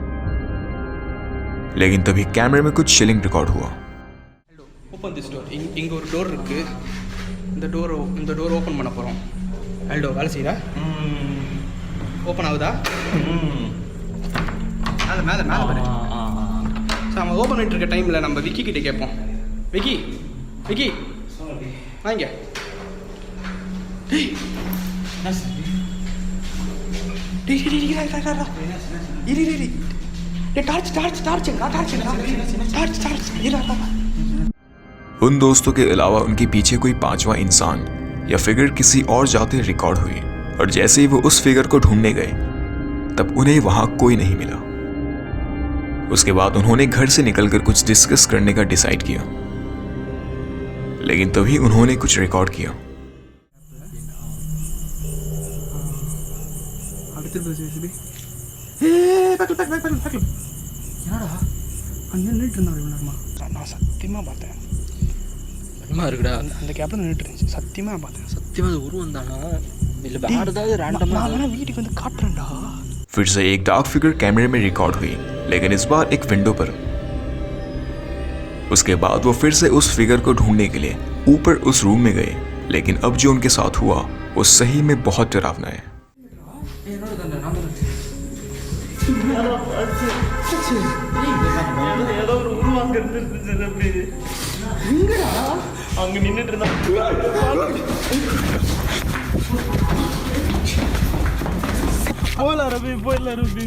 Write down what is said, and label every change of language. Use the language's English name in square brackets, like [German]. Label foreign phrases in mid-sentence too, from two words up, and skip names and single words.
[Hindi] लेकिन तभी कैमरे में कुछ चिलिंग रिकॉर्ड हुआ। [English] Open this door. [Tamil] இங்கே ஒரு டோர் இருக்கு. இந்த டோர் ஓப்பன் பண்ண போகிறோம். ஆல்டோ வேலை செய்யுதா? ஓப்பன் ஆகுதா? மேலே மேலே மேலே பாரு. ஸோ நம்ம ஓப்பன் பண்ணிட்டு இருக்க டைமில் நம்ம விக்கி கிட்டே கேட்போம். விக்கி விக்கி வாங்க. டேய் டேய் டேய் டேய் இரு இரு இரு. டேய் டார்ச் இரு. [Hindi] उन दोस्तों के अलावा उनके पीछे कोई पांचवा इंसान या फिगर किसी और जाते रिकॉर्ड हुई और जैसे ही वो उस फिगर को ढूंढने गए तब उन्हें वहां कोई नहीं मिला। उसके बाद उन्होंने घर से निकलकर कुछ डिस्कस करने का डिसाइड किया, लेकिन तभी उन्होंने कुछ रिकॉर्ड किया। [Tamil] நான் சத்தியமாக பார்த்தேன். பயமா இருக்குடா. அந்த கேப்ல நின்றுட்டு இருந்துச்சு. சத்தியமாக பார்த்தேன். சத்தியமா அது உருவம் தானா இல்லை வேற ஏதாவது ரேண்டமா? நான் வீட்டுக்கு வந்து காட்டுறேன்டா. [Hindi] फिर से एक डार्क फिगर कैमरे में रिकॉर्ड हुई, लेकिन इस बार एक विंडो पर। उसके बाद वो फिर से उस फिगर को ढूंढने के लिए ऊपर उस रूम में गए, लेकिन अब जो उनके साथ हुआ वो सही में बहुत डरावना है। [Tamil] ஏதோ ஒரு உருவாங்க இருந்துச்சு ரபி. அங்க நின்னுட்டு இருந்தா போயிடலாம் ரபி, போயிடலாம் ரபி.